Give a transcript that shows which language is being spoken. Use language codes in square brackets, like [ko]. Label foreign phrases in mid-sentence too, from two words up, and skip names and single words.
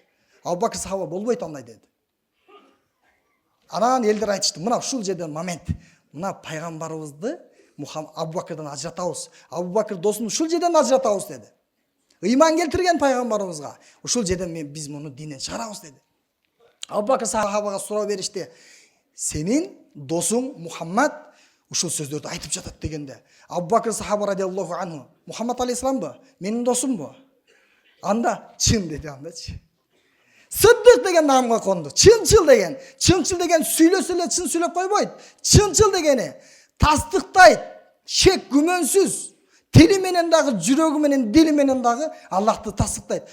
[ky] Абу Бакыр сахаба болбойт андай деди. Анан элдер айтышты: "Мына ушул жерден момент, мына пайгамбарыбызды Абу Бакырдан ажыратабыз. Абу Бакыр досын ушул жерден ажыратабыз" деди. Ыйман келтирген пайгамбарыбызга ушул жерден биз муну динден чыгарабыз деди. Абу Бакыр сахабага суроо беришти: "Сенин досуң Мухаммад ушул сөздөрдү айтып жатат" дегенде, Абу Бакыр сахаба [ar] رضي الله عنه: [ky] "Мухаммад алейхисаламбы? Менин досумбу?" Анда чын деди андачы. Сыддык деген наамга конду. Чынчыл деген. Чынчыл деген сүйлөсө эле чын сүйлөп койбойт. Чынчыл дегени тастыктайт, шек күмөнсүз. Тили менен дагы, жүрөгү менен, дили менен дагы Аллахты тастыктайт.